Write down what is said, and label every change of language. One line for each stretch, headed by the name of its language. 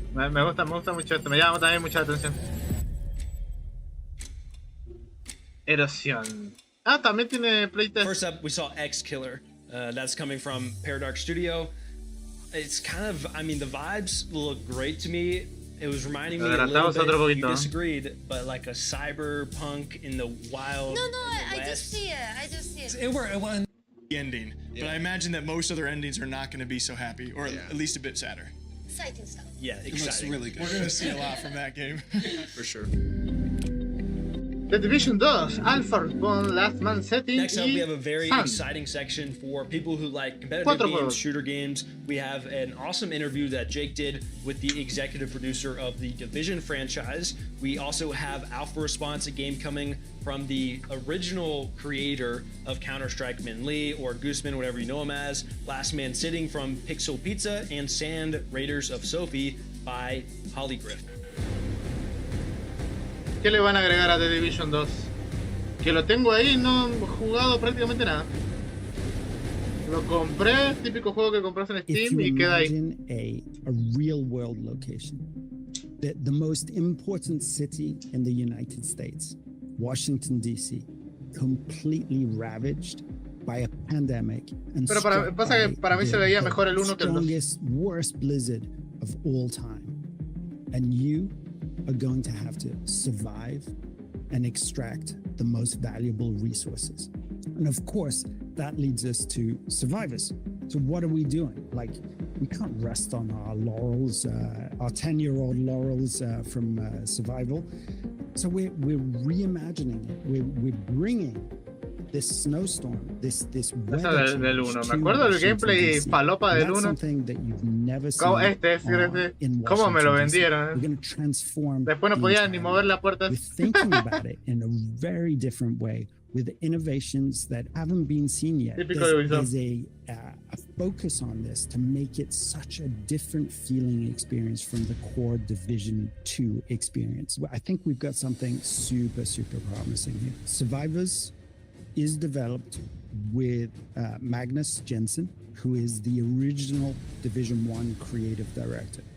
Spanish: Me gusta mucho esto, me llama también mucha atención. Erosión. Ah, también tiene playtest.
English: First up, we saw X Killer. That's coming from Paradox Studio. It's kind of, I mean, the vibes look great to me. It was reminding me a little bit, you disagreed, but like a cyberpunk in the wild. No, I just see it. It went the ending, but I imagine that most other endings are not going to be so happy, or at least a bit sadder. Exciting stuff. Yeah, exciting. It looks really good. We're going to see a lot from that game. For sure. The Division 2, Alpha Respawn, Last Man Setting. Next up, we have a very exciting section for people who like competitive games, shooter games. We have an awesome interview that Jake did with the executive producer of the Division franchise. We also have Alpha Response, a game coming from the original creator of Counter-Strike, Min Lee, or Gooseman, whatever you know him as. Last Man Sitting from Pixel Pizza, and Sand Raiders of Sophie by Holygriff.
Spanish: ¿Qué le van a agregar a The Division 2? Que lo tengo ahí, no he jugado prácticamente nada. Lo compré, típico juego que compras en Steam y queda ahí.
English: A real world location. The most important city in the United States, Washington D.C., completely ravaged by a pandemic and
Spanish: pero pasa que para mí se veía mejor el 1 que el 2.
English: Strongest, worst blizzard of all time. And you are going to have to survive and extract the most valuable resources. And of course, that leads us to survivors. So what are we doing? Like, we can't rest on our laurels, our 10-year-old laurels from survival. So we're reimagining it. We're bringing this snowstorm, this weather
Spanish: del 1. Me acuerdo del gameplay falopa del 1. ¿Cómo me lo vendieron? Después no podía ni mover la puerta.
English: We're thinking about it in a very different way, with innovations that haven't been seen yet. There's a focus on this to make it such a different feeling experience from the core Division 2 experience. I think we've got something super, super promising here. Survivors is developed with Magnus Jensen, who is the original Division 1 creative director.